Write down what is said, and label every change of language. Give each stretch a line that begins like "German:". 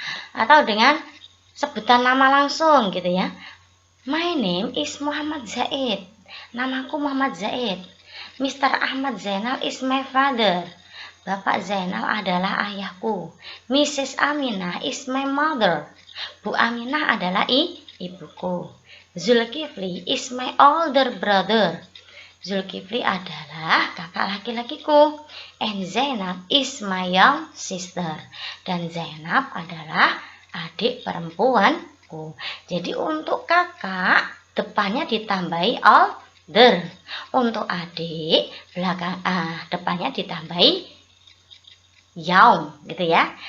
Indonesian: Atau dengan sebutan nama langsung gitu ya.
English: My name is Muhammad Zaid.
Indonesian: Namaku Muhammad Zaid.
English: Mr. Ahmad Zainal is my father.
Indonesian: Bapak Zainal adalah ayahku.
English: Mrs. Aminah is my mother.
Indonesian: Bu Aminah adalah ibuku.
English: Zulkifli is my older brother.
Indonesian: Zulkifli adalah kakak laki-lakiku.
English: And Zainab is my young sister.
Indonesian: Dan Zainab adalah adik perempuanku. Jadi untuk kakak depannya ditambahi older. Untuk adik depannya ditambahi young gitu ya.